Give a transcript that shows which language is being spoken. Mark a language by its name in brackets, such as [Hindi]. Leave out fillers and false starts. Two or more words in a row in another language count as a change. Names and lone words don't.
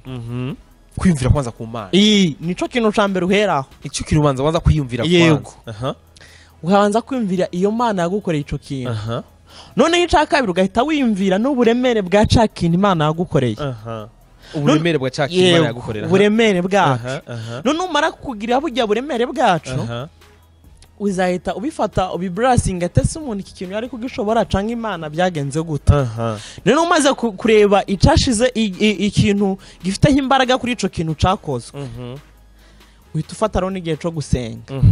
[Rundi] kwiyumvira kwanza ku Mana nico kintu cambere uheraho ico kintu ubanza kwiyumvira kwanza ubanza kwiyumvira iyo Mana yagukoreye ico kintu none ica kabiri ugahita wiyumvira n'uburemere bwa ca kintu Imana yagukoreye uburemere bwa ca kintu Imana yagukorera uburemere bwacu none umara kugira burya buremere bwacu uzahita ubifata ubibrasing atese umuntu iki kintu yari kugishobora canke Imana byagenze gute rero umaze kureba icashize ikintu gifite imbaraga kuri ico kintu cakozwe uhita ufata rero n'igihe cyo gusenga